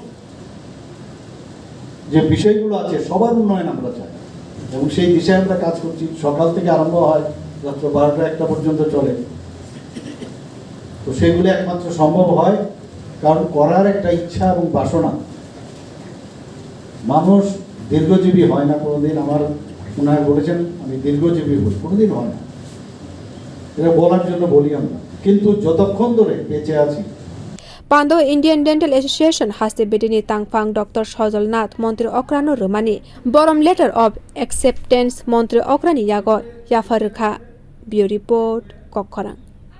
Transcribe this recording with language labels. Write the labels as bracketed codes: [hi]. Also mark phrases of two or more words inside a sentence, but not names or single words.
[bn] যে বিষয়গুলো আছে সবার উন্নয়ন আমরা চাই এবং সেই দিশায় আমরা কাজ করছি সকাল থেকে আরম্ভ হয় রাত্র 12টা-1টা পর্যন্ত চলে তো সেগুলো একমাত্র সম্ভব হয় কারণ করার একটা ইচ্ছা এবং বাসনা মানুষ দীর্ঘজীবী হয় না কোনোদিন আমার ওনারা বলেছেন আমি দীর্ঘজীবী হই কোনোদিন হয় না এটা বলার জন্য বলি আমরা কিন্তু যতক্ষণ ধরে বেঁচে আছি [trp] Pando Indian Dental Association haste bedeni tangphang Dr. Nath montri okrano rumani borom [en] letter of acceptance [trp] montri okrani yago yafarkha [en] Bureau report [trp] Kokti